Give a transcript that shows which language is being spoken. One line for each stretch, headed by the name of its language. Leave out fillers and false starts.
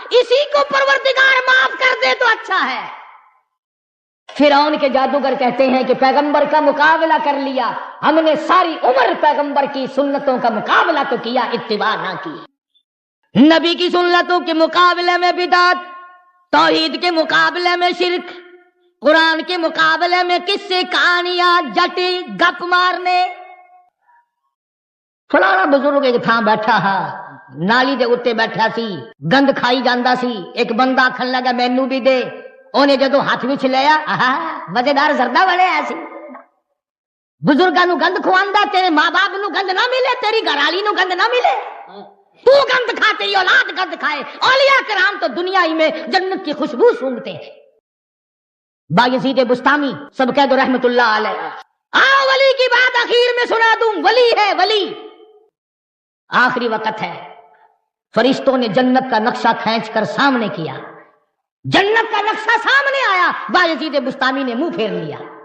Urdu: اسی کو پروردگار معاف کر دے تو اچھا ہے. فرعون کے جادوگر کہتے ہیں کہ پیغمبر کا مقابلہ کر لیا، ہم نے ساری عمر پیغمبر کی سنتوں کا مقابلہ تو کیا، اتباع نہ کی. نبی کی سنتوں کے مقابلے میں بدعت، توحید کے مقابلے میں شرک، قرآن کے مقابلے میں قصے کہانیاں جٹی گپ مارنے.
Punjabi: فلانا بزرگ ایک تھا بیٹھا ہا نالی دے اتے بیٹھا سی، گند کھائی جاندا سی. ایک بندہ آکھن لگا مینوں بھی دے. اونے جدو ہاتھ وچ لیا، مزیدار زردہ بڑے ایسی. بزرگاں نو گند کھواندا، تیرے ماں باپ نو گند نہ ملے، تیری گھر والی نو گند نہ ملے. تو گند کھا، تیری اولاد گند کھائے.
Urdu: اولیاء کرام تو دنیا ہی میں جنت کی خوشبو سونگتے ہیں. بایزید بستامی سب کہہ دو رحمت اللہ علیہ. ولی کی بات اخیر میں سنا دوں. ولی ہے ولی، آخری وقت ہے. فرشتوں نے جنت کا نقشہ کھینچ کر سامنے کیا، جنت کا نقشہ سامنے آیا، بایزید بستامی نے منہ پھیر لیا.